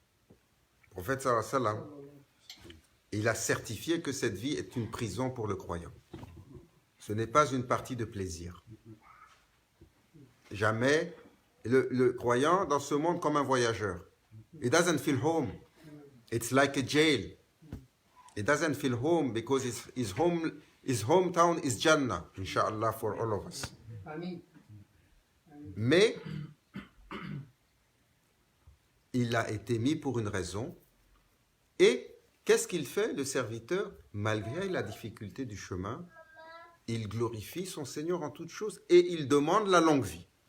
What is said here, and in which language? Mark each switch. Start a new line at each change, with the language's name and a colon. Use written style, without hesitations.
French: Le prophète
Arabic: sallallahu alayhi wa sallam,
French: il a certifié que cette vie est une prison pour le croyant. Ce n'est pas une partie de plaisir. Jamais le croyant dans ce monde comme un voyageur.
English: He doesn't feel home. It's like a jail. He doesn't feel home because his hometown is Jannah, inshallah, for all of us.
French: Mais il a été mis pour une raison. Et qu'est-ce qu'il fait, le serviteur? Malgré la difficulté du chemin, il glorifie son Seigneur en toutes choses et il demande la longue vie.